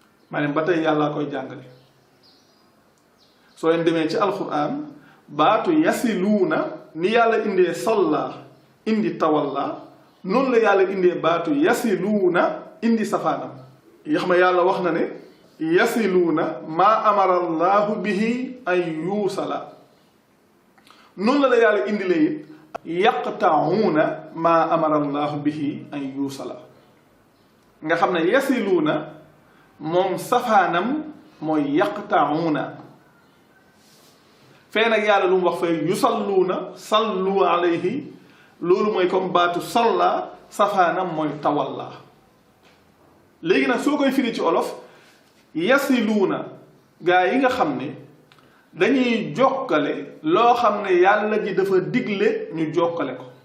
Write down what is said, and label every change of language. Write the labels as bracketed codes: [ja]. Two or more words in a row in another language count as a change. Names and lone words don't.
[wo] Maanaam ba tey Yàlla koy jàngale. Soo leen demee ci Alxuraan, baatu yasiluuna, ni Yàlla indee salla, indi tawalla, noonu la Yàlla indee baatu yasiluuna, indi safaanam. Yoo xam ne Yàlla wax na ne, [ar] "يصلون ما أمر الله به أن يوصل." [wo] Noonu la la Yàlla indilee it, [ar] "يقطعون ما أمر الله به أن يوصل." [wo] Nga xam ne yasiluuna, moom safaanam mooy yaqta'uuna. Fee nag Yàlla lu mu wax fee, [ar] "يصلون، صلوا عليه." [wo] Loolu mooy comme baatu salla, safaanam mooy tawalla. Léegi nag soo koy firi ci olof, yasiluuna, gaa yi nga xam ne dañuy jokkale loo xam ne Yàlla ji dafa digle ñu jokkale ko.